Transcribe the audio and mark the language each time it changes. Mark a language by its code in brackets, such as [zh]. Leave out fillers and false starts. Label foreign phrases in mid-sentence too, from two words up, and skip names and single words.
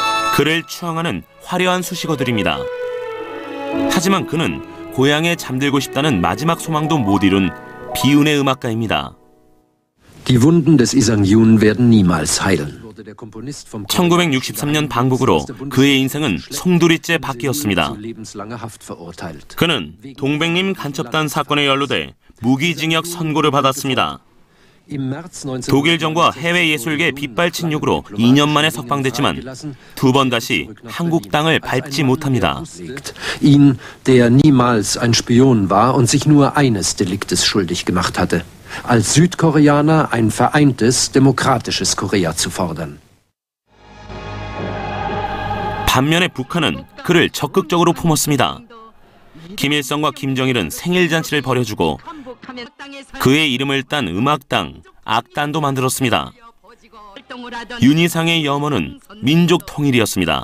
[ko] 그를 추앙하는 화려한 수식어들입니다. 하지만 그는 고향에 잠들고 싶다는 마지막 소망도 못 이룬 비운의 음악가입니다. [de] Die Wunden des Isang Yun werden niemals heilen. [ko] 1963년 방북으로 그의 인생은 송두리째 바뀌었습니다. 그는 동백림 간첩단 사건에 연루돼 무기징역 선고를 받았습니다. 독일 정부와 해외 예술계 빗발친 요구로 2년 만에 석방됐지만 두 번 다시 한국 땅을 밟지 못합니다. [de] Ihn, der niemals ein Spion war und sich nur eines Deliktes schuldig gemacht hatte, als Südkoreaner ein vereintes, demokratisches Korea zu fordern. [ko] 반면에 북한은 그를 적극적으로 품었습니다. 김일성과 김정일은 생일 잔치를 벌여주고 그의 이름을 딴 음악당, 악단도 만들었습니다. 윤희상의 염원은 민족 통일이었습니다.